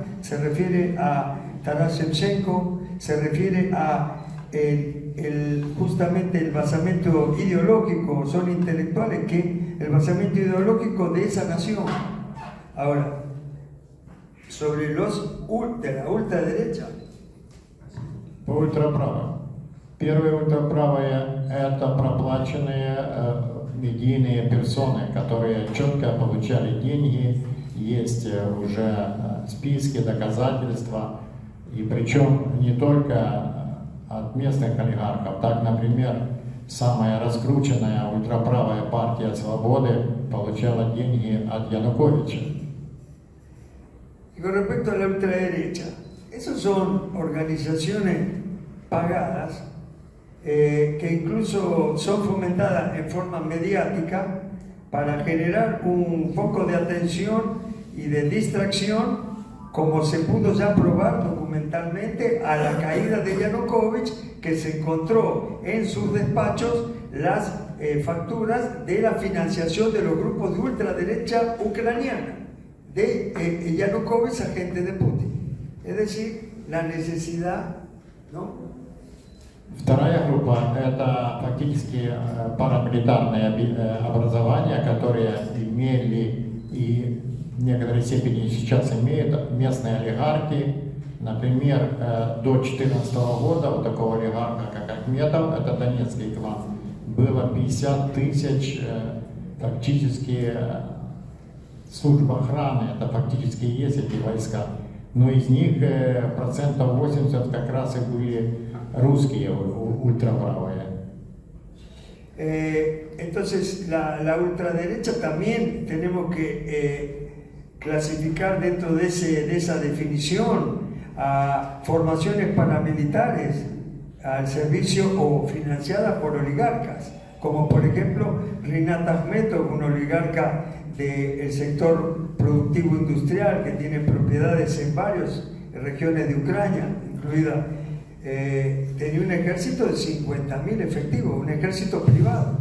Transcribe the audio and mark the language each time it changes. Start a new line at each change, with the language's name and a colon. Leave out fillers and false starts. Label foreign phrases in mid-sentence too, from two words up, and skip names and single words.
Spanish: Se refiere a Taras Shevchenko, se refiere a justamente el basamento ideológico, son intelectuales que el basamento ideológico de esa nación. Ahora, sobre los de la ultraderecha.
Russian: По ультраправым. Первые ультраправые — это проплаченные медийные персоны, которые четко получали деньги, есть уже списки, доказательства, и причем не только от местных олигархов. Так, например, самая раскрученная ультраправая партия «Свободы» получала деньги от Януковича.
Spanish: Y con respecto a la ultraderecha, esas son organizaciones pagadas que incluso son fomentadas en forma mediática para generar un foco de atención y de distracción, como se pudo ya probar documentalmente a la caída de Yanukovych, que se encontró en sus despachos las facturas de la financiación de los grupos de ultraderecha ucraniana, de Yanukovych, agente de Putin. Es decir, la necesidad, ¿no?
Russian: Вторая группа – это фактически парамилитарные образования, которые имели и в некоторой степени сейчас имеют местные олигархи. Например, до 2014 года у такого олигарха, как Ахметов, это донецкий клан, было 50 тысяч фактически служб охраны, это фактически и есть эти войска. Но из них 80% как раз и были rусские, ultrapravые.
Spanish: Entonces, la ultraderecha también tenemos que clasificar dentro de esa definición a formaciones paramilitares al servicio o financiadas por oligarcas, como por ejemplo Rinat Akhmetov, un oligarca del sector productivo industrial que tiene propiedades en varias regiones de Ucrania, incluida tenía un ejército de 50.000 efectivos, un ejército privado.